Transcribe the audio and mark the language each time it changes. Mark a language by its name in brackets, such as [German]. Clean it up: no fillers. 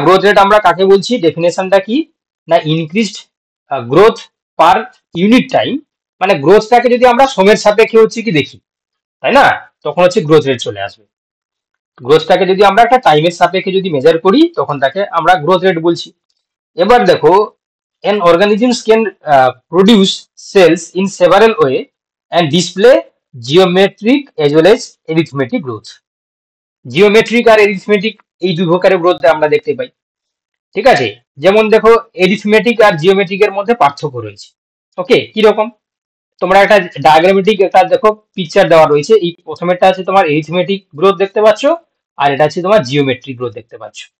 [Bangla] Growth rate আমরা কাকে বলছি, ডেফিনেশনটা কি, না [English] increased growth per unit time, [Bangla] মানে গ্রোথটাকে যদি আমরা সময়ের সাপেক্ষে হচ্ছে কি দেখি, তাই না, তখন হচ্ছে গ্রোথ রেট চলে আসবে। গ্রোথটাকে যদি আমরা একটা টাইমের সাপেক্ষে যদি মেজার করি, তখন তাকে আমরা গ্রোথ রেট বলছি। এবার দেখো [English] an organisms can produce cells in several way and display geometric as well as arithmetic growth. [Bangla] Geometric আর arithmetic এই দুই প্রকারের গ্রোথ আমরা দেখতে পাই। ঠিক আছে, যেমন দেখো এরিথমেটিক আর জিওমেট্রিক এর মধ্যে পার্থক্য রয়েছে। ওকে, কিরকম? তোমরা একটা ডায়াগ্রামেটিক একটা দেখো পিকচার দেওয়া রয়েছে, এই প্রথমেরটা আছে তোমার এরিথমেটিক গ্রোথ দেখতে পাচ্ছ, আর এটা আছে তোমার জিওমেট্রিক গ্রোথ দেখতে পাচ্ছ।